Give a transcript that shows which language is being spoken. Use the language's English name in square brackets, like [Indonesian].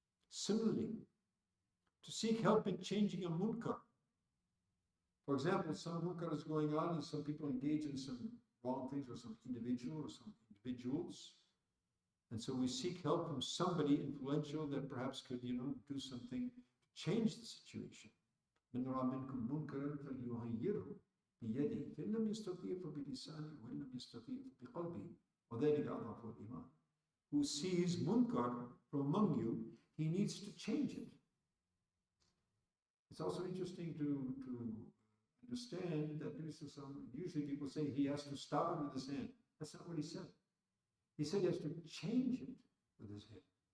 [English] Similarly, to seek help in changing a munkar. For example, some munkar is going on and some people engage in some wrong things, or some individual or some individuals. And so we seek help from somebody influential that perhaps could, do something to change the situation. [Arabic] من رأى منكم منكرا فليغيره بيده فإن لم يستطيع فبلسانه وإن لم يستطيع فبقلبه وذلك أضعف الإيمان. [English] Who sees munkar from among you, he needs to change it. It's also interesting to understand that usually people say he has to stop it with his hand. That's not what he said. He said he has to change it with his hand.